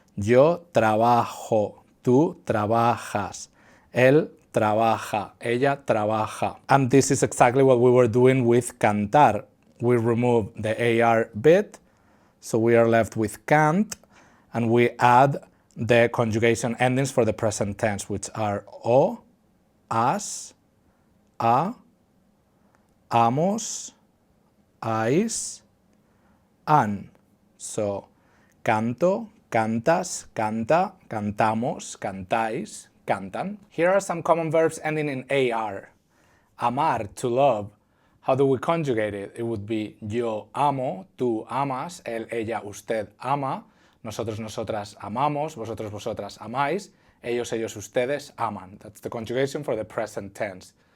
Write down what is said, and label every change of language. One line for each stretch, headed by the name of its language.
Spanish: Yo trabajo, tú trabajas, él trabaja, ella trabaja.
English: And this is exactly what we were doing with cantar. We remove the AR bit, so we are left with cant, and we add the conjugation endings for the present tense, which are o, as, a, amos, ais, an.
Spanish: So, canto, cantas, canta, cantamos, cantáis, cantan.
English: Here are some common verbs ending in AR. Amar, to love. How do we conjugate it? It would be
Spanish: yo amo, tú amas, él, ella, usted ama, nosotros, nosotras amamos, vosotros, vosotras amáis, ellos, ellos, ustedes aman.
English: That's the conjugation for the present tense.